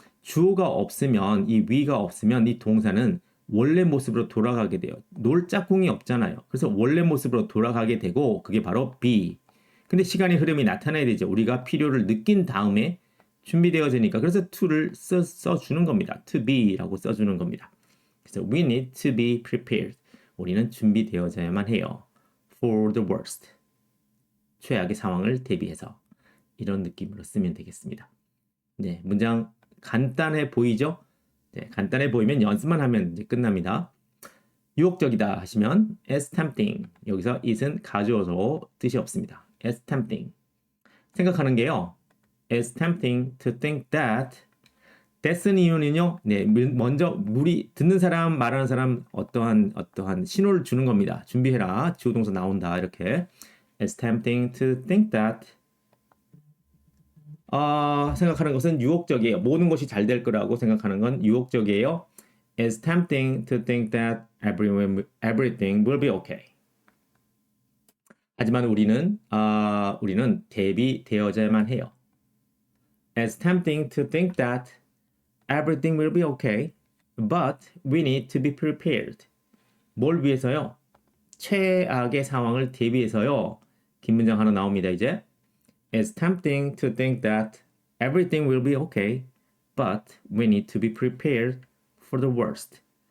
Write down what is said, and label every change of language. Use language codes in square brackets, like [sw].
[ko] 주어가 없으면 이 we가 없으면 이 동사는 원래 모습으로 돌아가게 돼요. 놀 짝꿍이 없잖아요. 그래서 원래 모습으로 돌아가게 되고 그게 바로 be. 근데 시간의 흐름이 나타나야 되죠. 우리가 필요를 느낀 다음에 준비되어지니까 그래서 to를 써주는 겁니다. to be라고 써주는 겁니다. 그래서 [en] we need to be prepared. [ko] 우리는 준비되어져야만 해요. [en] for the worst. [ko] 최악의 상황을 대비해서 이런 느낌으로 쓰면 되겠습니다. 네, 문장 간단해 보이죠? 네, 간단해 보이면 연습만 하면 이제 끝납니다. 유혹적이다 하시면 [en] as tempting. [ko] 여기서 it은 가주어서 뜻이 없습니다. [en] as tempting. [ko] 생각하는 게요. [en] as tempting to think that. [ko] that은 이유는요. 네, 먼저 우리 듣는 사람, 말하는 사람 어떠한 신호를 주는 겁니다. 준비해라. 주어 동사 나온다. 이렇게. [en] as tempting to think that. [ko] 생각하는 것은 유혹적이에요. 모든 것이 잘 될 거라고 생각하는 건 유혹적이에요. [en] It's tempting to think that everything will be okay. [ko] 하지만 우리는 대비되어져야만 해요. [en] It's tempting to think that everything will be okay, but we need to be prepared. [ko] 뭘 위해서요? 최악의 상황을 대비해서요. 긴 문장 하나 나옵니다, 이제. [en] It's tempting to think that everything will be okay, but we need to be prepared for the worst.